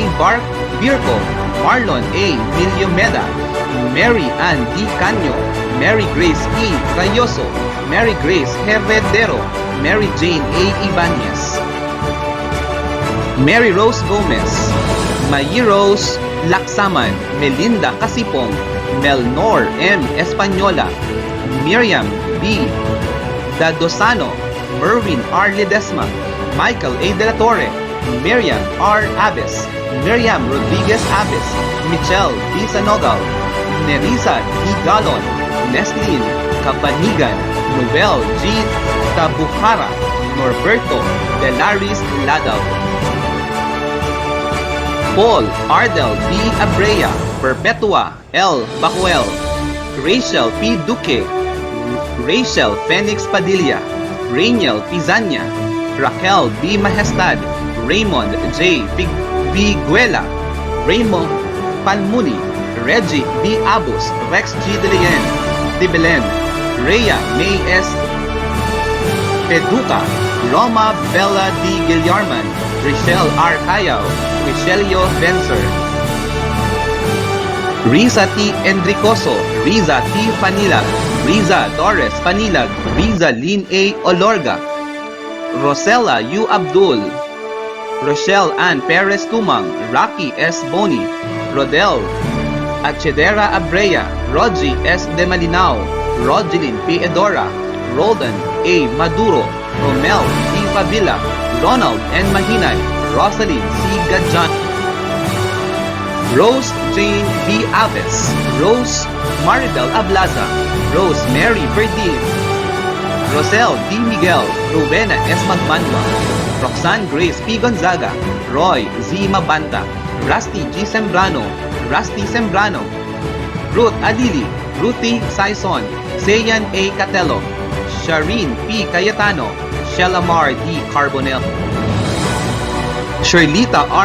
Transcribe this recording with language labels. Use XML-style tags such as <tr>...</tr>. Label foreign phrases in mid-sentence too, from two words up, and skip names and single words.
<en>Bark Birco, Marlon A. Miliomeda, Mary Ann D. Canyo, Mary Grace E. Rayoso, Mary Grace Heredero, Mary Jane A. Ibanez, Mary Rose Gomez, Mayi Rose Laksaman, Melinda Casipong, Melnor M. Española, Miriam B. Dadosano, Merwin R. Ledesma, Michael A. De La Torre, Miriam R. Aves, Miriam Rodriguez Aves, Michelle B. Sanogal, Nerissa D. Galon, Neslin Kapanigan, Noel G. Tabuhara, Norberto Delaris Ladaw, Paul Ardel B. Abrea, Perpetua L. Bacuel, Rachel P. Duque, Rachel Phoenix Padilla, Rainiel Pizania, Raquel B. Majestad, Raymond J. Viguela, Raymond Palmuni, Reggie B. Abus, Rex G. De Belen, Rhea May S. Peduca, Roma Bella D. Guillarman, Richelle R. Cayaw, Richelio Vencer, Riza T. Enricoso, Riza T. Panilag, Riza Torres Panilag, Riza Lynn A. Olorga, Rosella U. Abdul, Rochelle Ann Perez Tumang, Rocky S. Boni, Rodel Achedera Abrea, Rogie S. De Malinao, Rogelyn P. Edora, Roldan A. Maduro, Romel C. Favila, Ronald N. Mahinay, Rosalyn C. Gadjan, Rose Jane B. Aves, Rose Maribel Ablaza, Rose Mary Verdin, Rosel D. Miguel, Rowena S. Magmanwa, Roxanne Grace P. Gonzaga, Roy Z. Mabanta, Rusty G. Sembrano, Rusty Sembrano, Ruth Adili, Ruthie Saison, Sayan A. Catelo, Shireen P. Cayetano, Shelamar D. Carbonell, Sherlita R.</en>